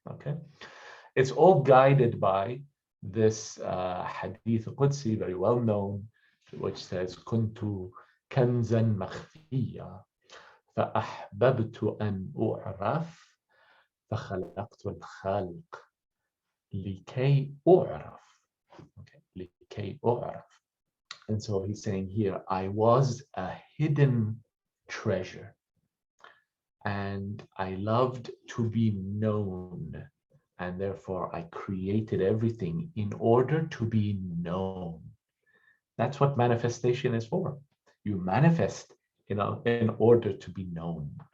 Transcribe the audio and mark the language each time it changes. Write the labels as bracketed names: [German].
[English] Okay, it's all guided by this hadith Qudsi, very well known, which says, [Arabic] "Kuntu kanzan makhfiya, فأحببت أن أعرف فخلقت الخلق لكي أعرف." Okay, لكي أعرف. [English] And so he's saying here, I was a hidden treasure, and I loved to be known, and therefore I created everything in order to be known. That's what manifestation is for. You manifest, in order to be known.